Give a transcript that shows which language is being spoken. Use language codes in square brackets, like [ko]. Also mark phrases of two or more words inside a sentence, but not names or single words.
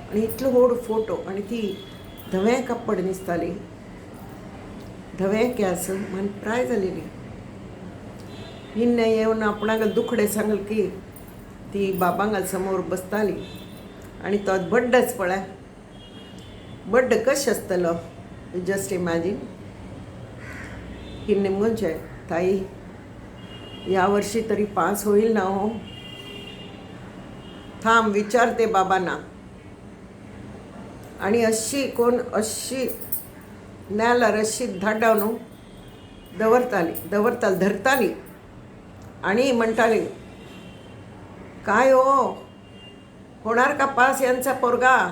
[kok] आनी इतलो व्हड फोटो आनी ती धवें कापड न्हिसताली. धवें केंस मन प्राय जालेली. हिन्ने येवन आपणाक दुखडे सांगल की ती बाबांगल समोर बसताली आनी तो बड्डच पळय. बड्ड कशें आसतलो [en] just imagine. [mr] हिन्ने म्हणजे ताई या वर्षी तरी पास होईल ना हो. थांब विचारते बाबांना. आणि अशी कोण अशी न्याल्यार अशी धाड्डावन दवरताली धरताली आणि म्हणटाली काय हो होणार का पास यांचा पोरगा.